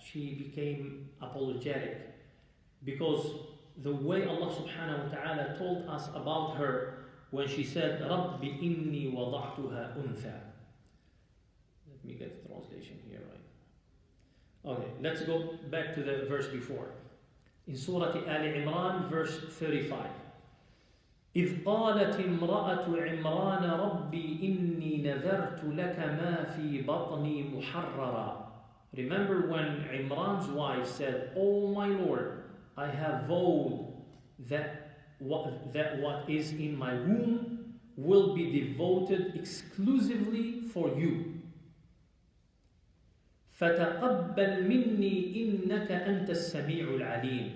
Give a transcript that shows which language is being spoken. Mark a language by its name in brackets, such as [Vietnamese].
[English] She became apologetic, because the way Allah subhanahu wa ta'ala told us about her when she said, [Arabic] Rabbi inni wada'tuha untha. [English] Let me get the translation here right. Okay, let's go back to the verse before. In Surah Al Imran, verse 35. [Arabic] إذ قالت امرأة عمران ربي إني نذرت لك ما في بطني محررا. [English] Remember when Imran's wife said, Oh my Lord, I have vowed that what is in my womb will be devoted exclusively for you. [Arabic] فَتَقَبَّلْ مِنِّي إِنَّكَ أَنْتَ السَّمِيعُ الْعَلِيمُ.